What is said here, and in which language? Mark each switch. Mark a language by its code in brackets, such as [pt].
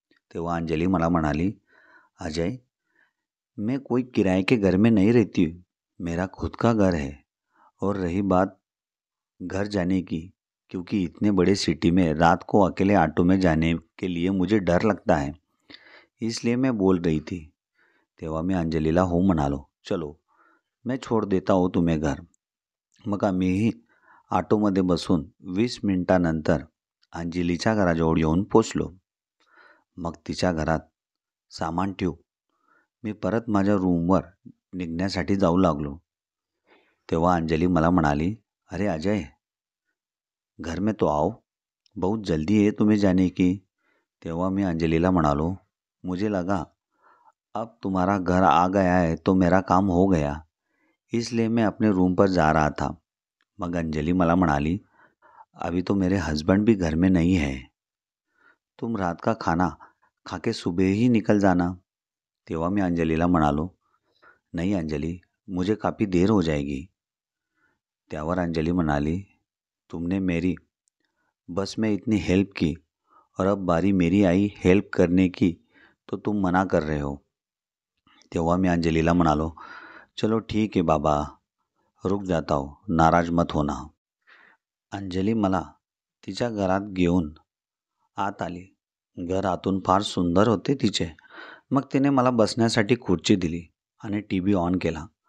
[mr] तेव्हा अंजली मला म्हणाली, [hi] अजय, मैं कोई किराए के घर में नहीं रहती हूँ, मेरा खुद का घर है. और रही बात घर जाने की, क्योंकि इतने बड़े सिटी में रात को अकेले ऑटो में जाने के लिए मुझे डर लगता है, इसलिए मैं बोल रही थी. [mr] तेव्हा मी अंजलीला हो म्हणालो, [hi] चलो मैं छोड़ देता हूँ तुम्हें घर. [mr] मग आम्हीही ऑटोमध्ये बसून 20 मिनिटानंतर अंजलीच्या घराजवळ येऊन पोचलो. मग तिच्या घरात सामान ठेवून मी परत माझ्या रूमवर निघण्यासाठी जाऊ लागलो. तेव्हा अंजली मला म्हणाली, [hi] अरे अजय, घर में तो आओ, बहुत जल्दी है तुम्हें जाने की. [mr] तेव्हा मी अंजलीला म्हणालो, [hi] मुझे लगा अब तुम्हारा घर आ गया है तो मेरा काम हो गया, इसलिए मैं अपने रूम पर जा रहा था. [mr] मग अंजली मला म्हणाली, [hi] अभी तो मेरे हस्बैंड भी घर में नहीं है, तुम रात का खाना खा के सुबह ही निकल जाना. [mr] तेव्हा मी अंजलीला म्हणालो, [hi] नहीं अंजली, मुझे काफ़ी देर हो जाएगी. [mr] त्यावर अंजली म्हणाली, [hi] तुमने मेरी बस में इतनी हेल्प की और अब बारी मेरी आई हेल्प करने की तो तुम मना कर रहे हो. [mr] तेव्हा मी अंजलीला म्हणालो, [hi] चलो ठीक है बाबा, रुक जाता हूँ, नाराज मत होना. [mr] अंजली मला तिच्या घरात घेऊन आत आली. घर आतून फार सुंदर होते तिचे. मग तिने मला बसण्यासाठी खुर्ची दिली आणि टी व्ही ऑन केला.